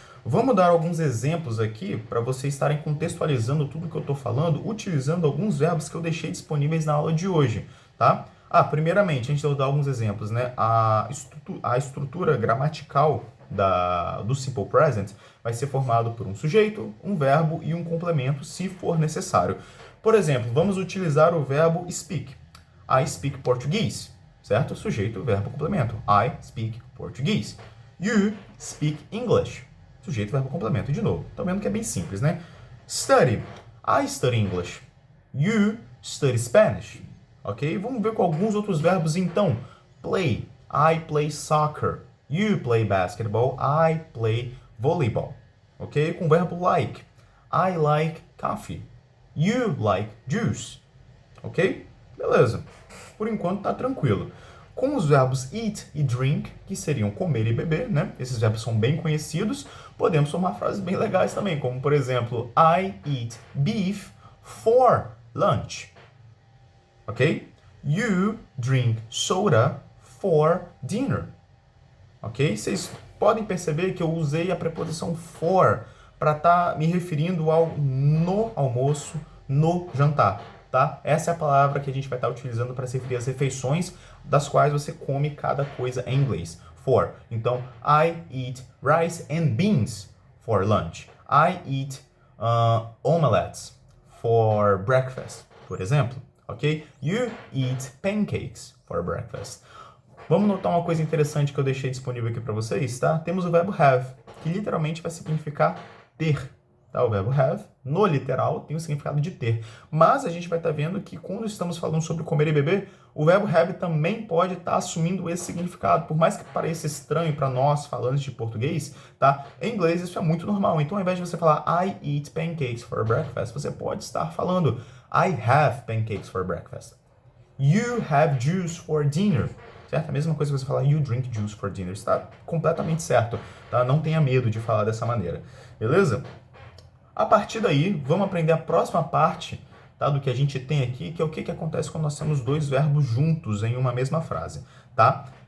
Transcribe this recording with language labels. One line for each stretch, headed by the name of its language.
Portuguese: Vamos dar alguns exemplos aqui para vocês estarem contextualizando tudo que eu estou falando, utilizando alguns verbos que eu deixei disponíveis na aula de hoje, tá? Primeiramente, a gente vai dar alguns exemplos, né? A estrutura gramatical do Simple Present vai ser formado por um sujeito, um verbo e um complemento, se for necessário. Por exemplo, vamos utilizar o verbo speak.
English: I speak Portuguese, certo?
Portuguese: Sujeito, verbo, complemento.
English: I speak Portuguese. You speak English.
Portuguese: Sujeito, verbo, complemento. De novo, estão vendo que é bem simples, né?
English: Study. I study English. You study Spanish. Ok?
Portuguese: Vamos ver com alguns outros verbos então.
English: Play. I play soccer. You play basketball. I play volleyball. Ok?
Portuguese: Com o verbo
English: like. I like coffee. You like juice. Ok? Beleza.
Portuguese: Por enquanto tá tranquilo. Com os verbos eat e drink, que seriam comer e beber, né? Esses verbos são bem conhecidos. Podemos formar frases bem legais também, como por exemplo,
English: I eat beef for lunch. Ok? You drink soda for dinner. Ok?
Portuguese: Vocês podem perceber que eu usei a preposição for para estar me referindo ao no almoço, no jantar, tá? Essa é a palavra que a gente vai estar utilizando para se referir às refeições das quais você come cada coisa em inglês.
English: For. Então, I eat rice and beans for lunch. I eat omelets for breakfast,
Portuguese: por exemplo.
English: Ok? You eat pancakes for breakfast.
Portuguese: Vamos notar uma coisa interessante que eu deixei disponível aqui para vocês, tá? Temos o verbo have, que literalmente vai significar ter. Tá? O verbo have, no literal, tem o significado de ter. Mas a gente vai estar vendo que quando estamos falando sobre comer e beber, o verbo have também pode estar assumindo esse significado. Por mais que pareça estranho para nós, falantes de português, tá? Em inglês isso é muito normal. Então, ao invés de você falar
English: I eat pancakes for breakfast,
Portuguese: você pode estar falando
English: I have pancakes for breakfast. You have juice for dinner.
Portuguese: Certo? A mesma coisa que você falar
English: you drink juice for dinner.
Portuguese: Está completamente certo. Tá? Não tenha medo de falar dessa maneira. Beleza? A partir daí, vamos aprender a próxima parte, tá, do que a gente tem aqui, que é o que acontece quando nós temos dois verbos juntos em uma mesma frase. Tá?